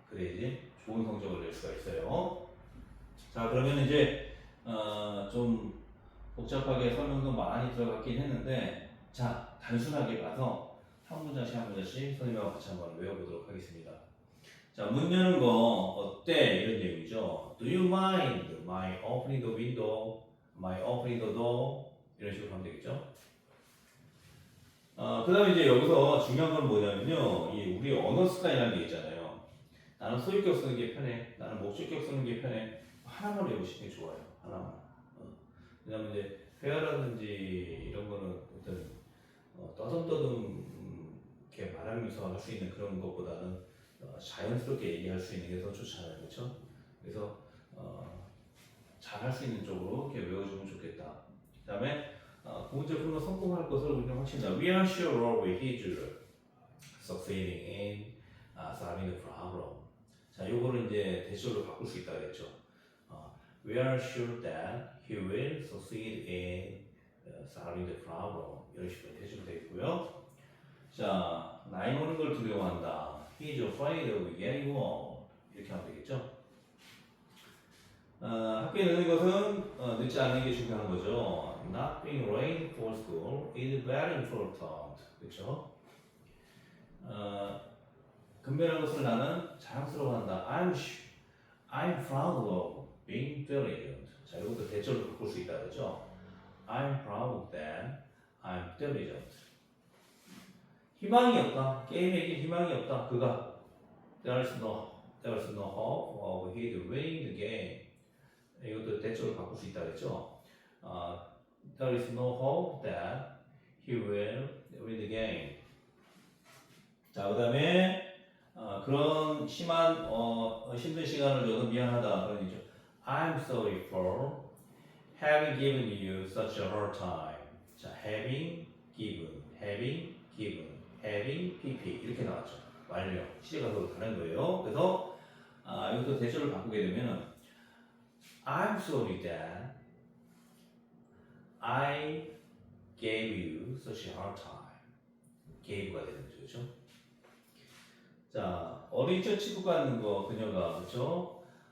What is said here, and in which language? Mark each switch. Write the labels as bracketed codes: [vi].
[ko] 그래야지 좋은 성적을 낼 수가 있어요. 자, 그러면 이제 좀 복잡하게 설명도 많이 들어갔긴 했는데, 자, 단순하게 봐서 한 문장씩 한 문장씩 선생님하고 같이 한번 외워보도록 하겠습니다. 자, 문 여는 거 어때? 이런 얘기죠. [en] Do you mind my opening the window? My opening the door? [ko] 이런 식으로 하면 되겠죠. 그 다음에 이제 여기서 중요한 건 뭐냐면요. 이 우리 언어 습관이라는 게 있잖아요. 나는 소유격 쓰는 게 편해. 나는 목적격 쓰는 게 편해. 하나만 외우시는 게 좋아요. 하나만. 왜냐면 이제 회화라든지 이런 거는 어떤 떠듬떠듬 이렇게 말하면서 할 수 있는 그런 것보다는 자연스럽게 얘기할 수 있는 게 더 좋잖아요. 그렇죠? 그래서 잘 할 수 있는 쪽으로 이렇게 외워주면 좋겠다. 그 다음에 그 문제 풀면 성공할 것을 우리는 확신다. [en] We are sure of his succeeding in solving the problem. [ko] 자, 요거를 이제 대절로 바꿀 수 있다 그랬죠. [en] We are sure that he will succeed in solving the problem. [ko] 이런 식으로 해주면 되겠고요. 자, 나이 먹는 걸 두려워한다. [en] He is afraid of getting old. [ko] 이렇게 하면 되겠죠. 학교에 늦는 것은 늦지 않는 게 중요한 거죠. [en] Not being late for school is very important. [ko] 그렇죠? 근면한 것을 나는 자랑스러워한다. [en] I'm proud of being diligent. [ko] 자, 이것도 대절로 바꿀 수 있다 그렇죠? [en] I'm proud that I'm diligent. [ko] 희망이 없다. 게임에게 희망이 없다. 그가 [en] there's no hope of his winning the game. [ko] 이것도 대조를 바꿀 수 있다 그랬죠. [en] There is no hope that he will win the game. [ko] 자, 그다음에 그런 심한 힘든 시간을 줘서 미안하다 그런 얘기죠. [en] I'm sorry for having given you such a hard time. [ko] 자, having given, having pp 이렇게 나왔죠. 완료. 시제가 서로 다른 거예요. 그래서 이것도 대조를 바꾸게 되면은 [en] I'm sorry that I gave you such a hard time. [ko] gave가 되는 거죠, 그렇죠? 자, 어린 척 치고 가는 거 그녀가 그렇죠?